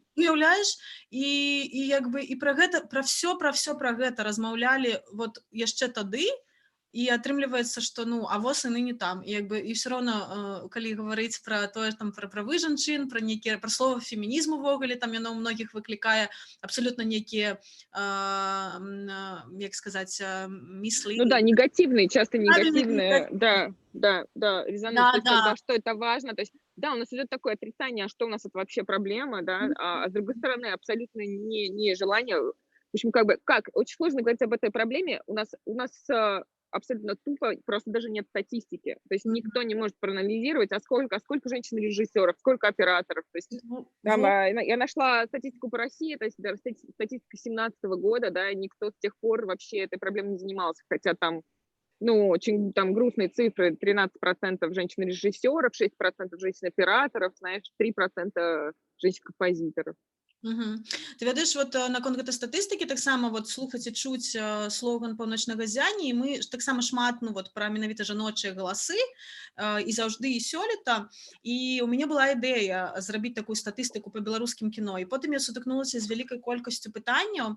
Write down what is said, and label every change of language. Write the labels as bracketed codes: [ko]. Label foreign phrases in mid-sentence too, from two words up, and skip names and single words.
[be] Уяўляеш, і як бы і пра гэта, пра ўсё пра гэта размаўлялі вот яшчэ тады, і атрымліваецца, што ну авось яны не там, і як бы і ўсё роўна калі гаварыць пра тое там пра правы жанчын, пра нейкія пра слова фемінізм увогуле, там яно ў многіх выклікае абсалютна нейкія як сказаць міслы. [ru] Ну да, негативные, часто негативные, да, резонанс, то есть тогда что это важно, то есть да, у нас идет такое отрицание, а что у нас это вообще проблема, да, а с другой стороны абсолютно не желание, в общем, как бы, очень сложно говорить об этой проблеме, у нас абсолютно тупо, просто даже нет статистики. То есть никто не может проанализировать, а сколько женщин-режиссеров, сколько операторов. То есть, там, я нашла статистику по России, то есть статистика 2017 года, да, никто с тех пор вообще этой проблемой не занимался, хотя там, ну, очень там грустные цифры, 13% женщин-режиссеров, 6% женщин-операторов, знаешь, 3% женщин-композиторов. [be] Ты ведаеш, вот наконт гэтай статыстыкі таксама вот слухаць і чуць слоган паўночнага ззяння, і мы таксама шмат ну вот пра менавіта жаночыя галасы і заўжды і сёлета, і у мяне была ідэя зрабіць такую статыстыку па беларускім кіно, і потым я сутыкнулася з вялікай колькасцю пытанняў.